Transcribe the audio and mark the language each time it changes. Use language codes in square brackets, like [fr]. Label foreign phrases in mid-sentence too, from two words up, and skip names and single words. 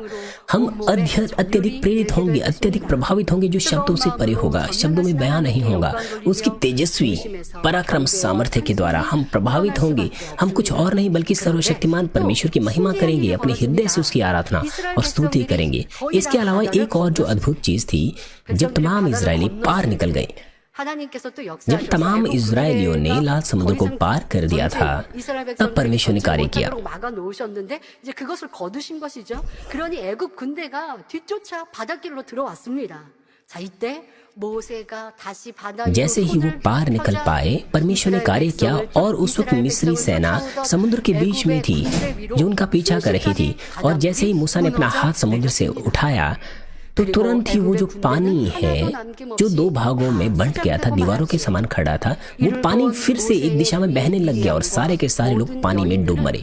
[hi] हम अत्यधिक प्रेरित होंगे, अत्यधिक प्रभावित होंगे, जो शब्दों से परे होगा, शब्दों में बयां नहीं होगा। उसकी तेजस्वी पराक्रम सामर्थ्य के द्वारा हम प्रभावित होंगे। हम कुछ और नहीं बल्कि सर्वशक्तिमान परमेश्वर की महिमा करेंगे, अपने हृदय से उसकी आराधना और स्तुति करेंगे। इसके अलावा एक और जो अद्भुत चीज थी, जब तमाम इजरायली पार निकल गए, [ko] 하나님께서 또 [hi] जब [ko] 역사하셔서 [hi] तमाम 애굽 इजरायलियों ने [ko] 군대가 [hi] लाल समुद्र को [ko] 더 이상 [hi] पार कर दिया था, 이스라엘 तब [ko] 백성들이 [hi] परमेश्वर ने [ko] 건너지 [hi] कार्य किया। [ko] 못하도록 막아 놓으셨는데 이제 그것을 거두신 것이죠. 그러니 애굽 군대가 뒤쫓아 바닷길로 들어왔습니다. 자, 이때 모세가 다시 바다 [hi] जैसे ही वो पार निकल पाए, परमेश्वर ने कार्य किया और उस वक्त मिस्री सेना समुद्र के बीच में थी जो उनका पीछा कर रही थी। और जैसे ही मूसा ने अपना हाथ समुद्र से उठाया तो तुरंत ही वो जो पानी है जो दो भागों में बंट गया था, दीवारों के समान खड़ा था, वो पानी फिर से एक दिशा में बहने लग गया और सारे के सारे लोग पानी में डूब मरे।